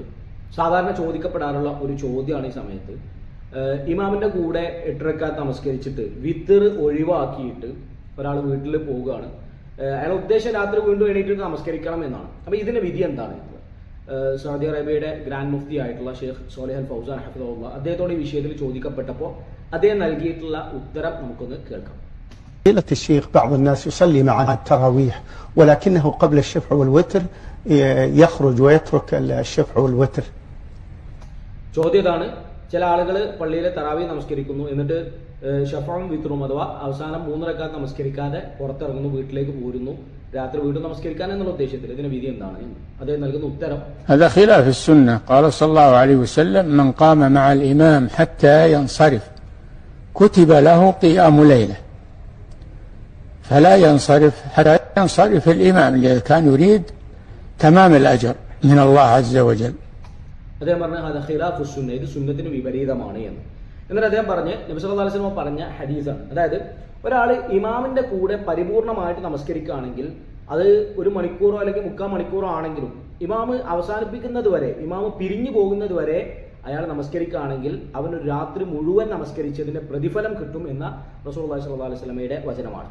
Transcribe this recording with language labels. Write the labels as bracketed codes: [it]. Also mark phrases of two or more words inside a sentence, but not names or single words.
[ml] സാധാരണ ചോദിക്കപ്പെടാറുള്ള ഒരു ചോദ്യമാണ് ഈ സമയത്ത്, ഇമാമിന്റെ കൂടെ 8 റക്അത്ത് നമസ്കരിച്ചിട്ട് വിത്തർ ഒഴിവാക്കിയിട്ട് ഒരാൾ വീട്ടിൽ പോവുകയാണ്. അയാളുടെ ഉദ്ദേശം രാത്രി വീണ്ടും എണീറ്റ് നമസ്കരിക്കണം എന്നാണ്. അപ്പോൾ ഇതിന്റെ വിധി എന്താണ്? സൗദി അറേബ്യയുടെ ഗ്രാൻഡ് മുഫ്തി ആയിട്ടുള്ള ഷെയ്ഖ് സോലിഹ് അൽ ഫൗസാൻ ഹഫിദഹുല്ലാഹ് അദ്ദേഹത്തോട് ഈ വിഷയത്തിൽ ചോദിക്കപ്പെട്ടപ്പോൾ അദ്ദേഹം നൽകിയിട്ടുള്ള ഉത്തരം നമുക്കൊന്ന് കേൾക്കാം. [ar] فضيلة الشيخ، بعض الناس يصلي معنا التراويح ولكنه قبل الشفع والوتر يخرج ويترك الشفع والوتر. [ml] ചോദ്യതാണ്, ചില ആളുകൾ പള്ളിയിലെ തറാവി നമസ്കരിക്കുന്നു, എന്നിട്ട് ഷഫഉം വിത്റും അഥവാ അവസാനം 3 റക്അത്ത് നമസ്കരിക്കാതെ പുറത്തിറങ്ങുന്നു, വീട്ടിലേക്ക് പോരുന്നു, രാത്രി വീണ്ടും നമസ്കരിക്കാൻ എന്നുള്ള ഉദ്ദേശത്തിൽ. ഇതിന് വിധി എന്താണ്? അദ്ദേഹം നൽകുന്ന ഉത്തരം, [ar] هذا خلاف السنة. قال صلى الله عليه وسلم: من قام مع الإمام حتى ينصرف كتب له قيام ليلة، فلا ينصرف حتى ينصرف الإمام إذا كان يريد تمام الأجر من الله عز وجل. [ml] അദ്ദേഹം പറഞ്ഞ [ar] هذا خلاف السنة, [ml] ഇത് സുന്നത്തിന് വിപരീതമാണ് എന്ന്. എന്നിട്ട് അദ്ദേഹം പറഞ്ഞ് നബി [ar] صلى الله عليه وسلم [ml] പറഞ്ഞ ഹദീസാണ്. അതായത് ഒരാൾ ഇമാമിന്റെ കൂടെ പരിപൂർണമായിട്ട് നമസ്കരിക്കുകയാണെങ്കിൽ അത് 1 മണിക്കൂറോ അല്ലെങ്കിൽ 3/4 മണിക്കൂറോ ആണെങ്കിലും ഇമാമ് അവസാനിപ്പിക്കുന്നത് വരെ, ഇമാമ് പിരിഞ്ഞു പോകുന്നത് വരെ അയാൾ നമസ്കരിക്കുകയാണെങ്കിൽ അവന് രാത്രി മുഴുവൻ നമസ്കരിച്ചതിന്റെ പ്രതിഫലം കിട്ടും എന്ന [ar] رسول الله صلى الله عليه وسلم [ml] വചനമാണ്.